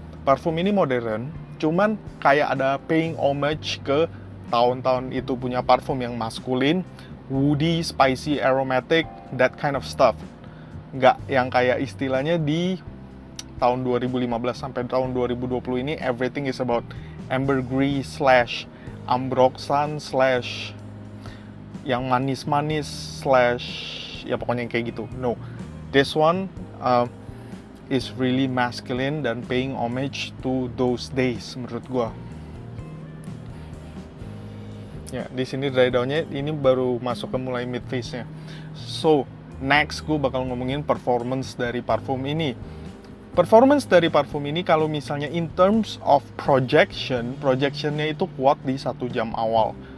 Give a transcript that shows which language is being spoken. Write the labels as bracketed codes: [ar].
[id] Parfum ini modern, cuman kayak ada [en] paying homage [id] ke tahun-tahun itu punya parfum yang maskulin, woody, spicy, aromatic, [en] that kind of stuff. [id] Nggak yang kayak istilahnya di tahun 2015 sampai tahun 2020 ini, [en] everything is about ambergris slash ambroxan slash [id] yang manis-manis slash ya pokoknya yang kayak gitu. [en] No, this one is really masculine dan paying homage to those days [id] menurut gua. Ya, di sini dry down-nya ini baru masuk ke mulai mid phase-nya. So, next gue bakal ngomongin performance dari parfum ini. Performance dari parfum ini kalau misalnya [en] in terms of [id] projectionnya itu kuat di 1 jam awal.